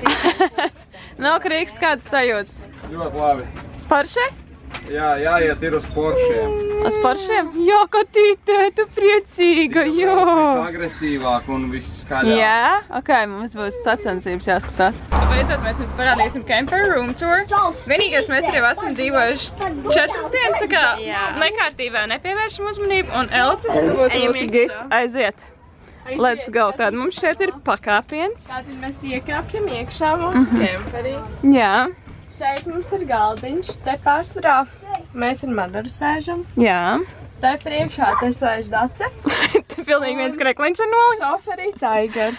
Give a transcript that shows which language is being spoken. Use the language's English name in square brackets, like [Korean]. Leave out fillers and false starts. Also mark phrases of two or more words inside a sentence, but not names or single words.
[Latvian] Nav Krīgs, kāds sajūtas? Ļoti labi. Porsche? Jā, jāiet ir uz Poršiem. Uz Poršiem? Jā, Katīte, tu priecīga, jā. Visagresīvāk un visskaļāk. Jā? Ok, mums būs sacensības jāskatās. Beidzot, mēs jums parādīsim [English] camper room tour. [Latvian] Vienīgais, mēs tur jau esam dzīvojuši 4 dienas, tā kā nekārtībā nepievēršam uzmanību. Un Elce, tu būtu mūsu gids, aiziet. [English] Let's go. [Latvian] Tātad mums šeit ir pakāpiens. Tātad mēs iekāpjam iekšā mūsu camperī. Jā. Šeit mums ir galdiņš, te pārsvarā mēs ar Madaru sēžam. Jā. Te priekšā te sēž Dace. Te pilnīgi viens krekliņš ar nolikts. Šoferīts Aigars.